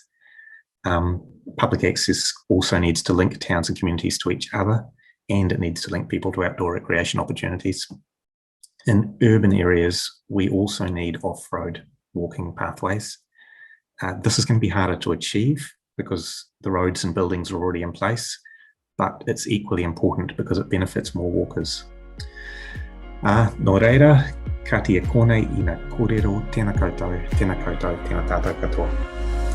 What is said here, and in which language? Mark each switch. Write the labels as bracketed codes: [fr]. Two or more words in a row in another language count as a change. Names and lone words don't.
[en] Public access also needs to link towns and communities to each other, and it needs to link people to outdoor recreation opportunities. In urban areas, we also need off-road walking pathways. This is going to be harder to achieve because the roads and buildings are already in place, but it's equally important because it benefits more walkers. [mi] Nō reira, ka tia konei I ngā kōrero, tēnā koutou, tēnā tātou katoa.